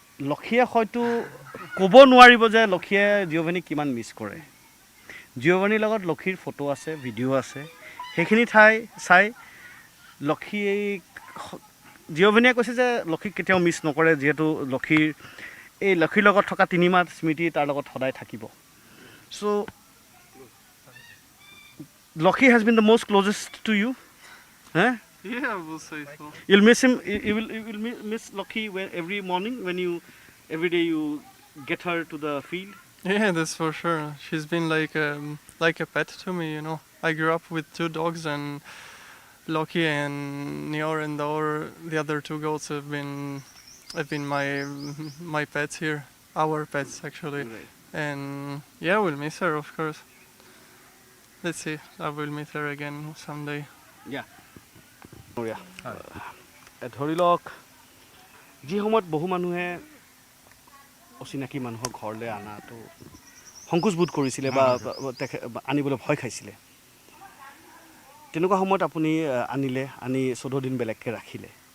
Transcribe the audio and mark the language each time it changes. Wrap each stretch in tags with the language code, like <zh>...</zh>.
<as>লক্ষীয়ে হয়তো ক'ব নোৱাৰিব যে লক্ষীয়ে জিঅ'ভেনি কিমান মিছ কৰে জিঅ'ভেনিৰ লগত লক্ষীৰ ফটো আছে ভিডিঅ' আছে সেইখিনি চাই লক্ষী জিঅ'ভেনিয়ে কৈছে যে লক্ষীক কেতিয়াও মিছ নকৰে যিহেতু লক্ষীৰ লগত থকা 3 মাহ স্মৃতি তাৰ লগত সদায় থাকিব চ' Lakshmi</as> <en>has been the most closest to you Yeah, I will say so. You'll miss him. You will miss Lucky every morning every day you get her to the field. Yeah, that's for sure. She's been like a pet to me, you know. I grew up with 2 dogs, and Loki and Nior and the other 2 goats have been my pets here, our pets actually. Right. And yeah, we'll miss her, of course. Let's see, I will meet her again someday. Yeah.</en> <as>ধৰি লওক যি সময়ত বহু মানুহে অচিনাকি মানুহৰ ঘৰলৈ অনাটো সংকোচবোধ কৰিছিলে বা আনিবলৈ ভয় খাইছিলে তেনেকুৱা সময়ত আপুনি আনি 14 দিন বেলেগকৈ ৰাখিলে</as>